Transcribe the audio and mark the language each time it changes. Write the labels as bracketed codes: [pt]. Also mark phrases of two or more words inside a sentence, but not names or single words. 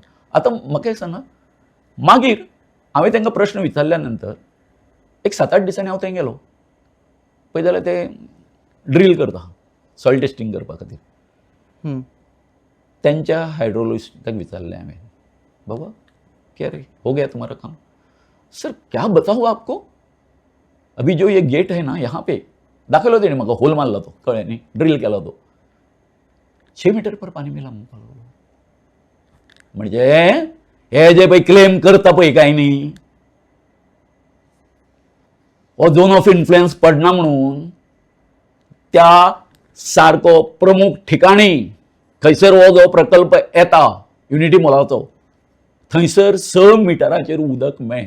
[kok] आतां म्हाका एक सांगा, मागीर हांवें तांकां प्रश्न विचारल्या नंतर एक 7-8 दिसांनी हांव थंय गेलो. पळय जाल्यार ते ड्रील करता [en] soil testing [kok] करपा खातीर. त्यांच्या हायड्रोलॉजिस्टाक विचारलें हांवें, बाबा [hi] क्या रे हो गया तुम्हारा काम? सर क्या बताऊँ आपको, अभी जो ये गेट है ना यहाँ पे [kok] दाखवलं तेणी म्हाका, होल मारला तो, कळ्ळें न्ही, ड्रिल केला तो, [hi] 6 मीटर पर पाणी मिला [kok] म्हणपाक लागलो. म्हणजे हे जे पळय क्लेम करता पळय काय न्ही, हो [en] zone of influence [kok] पडना म्हणून त्या सारको प्रमुख ठिकाणी थंयसर हो जो प्रकल्प येता युनिटी मॉलाचो, थंयसर 6 मिटराचेर उदक मेळ्ळें.